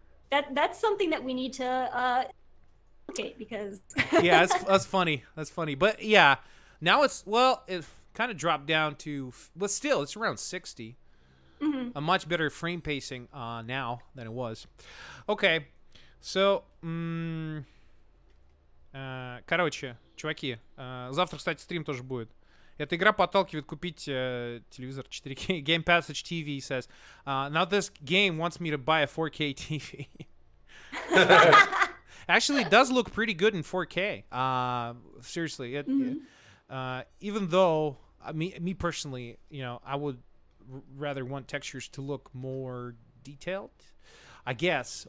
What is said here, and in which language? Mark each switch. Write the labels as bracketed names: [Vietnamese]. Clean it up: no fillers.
[English] That's something that we need to okay, because yeah, that's funny. That's funny. But yeah, now it's, well, it kind of dropped down to, but still it's around 60. A much better frame pacing now than it was. Okay, so [Russian] короче, чуваки, завтра, кстати, стрим тоже будет. Эта игра подталкивает купить телевизор 4K. [English] Game Passage TV says, now this game wants me to buy a 4K TV. Actually, it does look pretty good in 4K. Seriously, even though me personally, you know, I would rather want textures to look more detailed, I guess.